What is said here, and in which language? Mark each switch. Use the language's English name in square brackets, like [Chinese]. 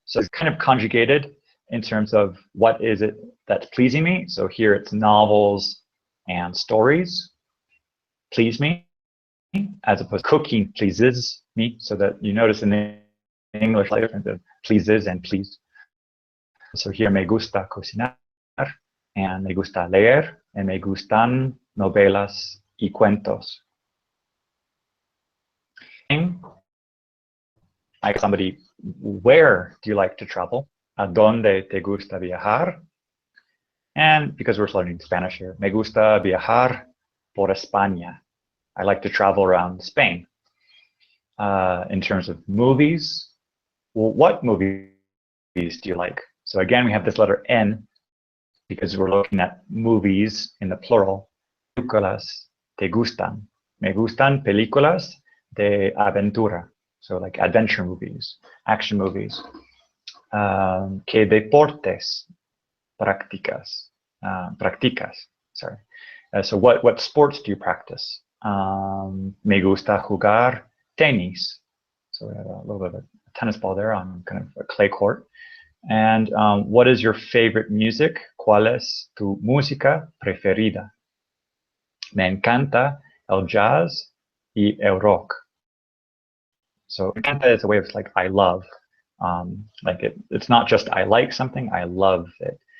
[English] So it's kind of conjugated in terms of what is it that's pleasing me. So here it's novels and stories please me, as opposed to cooking pleases me. So that you notice in the English like difference of pleases and please. So here [Spanish] me gusta cocinar and me gusta leer and me gustan novelas y cuentos. [English] I ask somebody, where do you like to travel? [Spanish] ¿A dónde te gusta viajar? [English] And because we're learning Spanish here, [Spanish] me gusta viajar por España. [English] I like to travel around Spain. In terms of movies, well, what movies do you like? So again, we have this letter N because we're looking at movies in the plural. [Spanish] Películas te gustan. Me gustan películas de aventura. [English] So like adventure movies, action movies. [Spanish] ¿Qué deportes practicas? Practicas, [English] sorry. So what sports do you practice? [Spanish] Me gusta jugar tenis. [English] So we have a little bit of a tennis ball there on kind of a clay court. And what is your favorite music? [Spanish] ¿Cuál es tu música preferida? Me encanta [English] el jazz y el rock. So [Spanish] me encanta [English] is a way of like I love. Like it's not just I like something, I love it.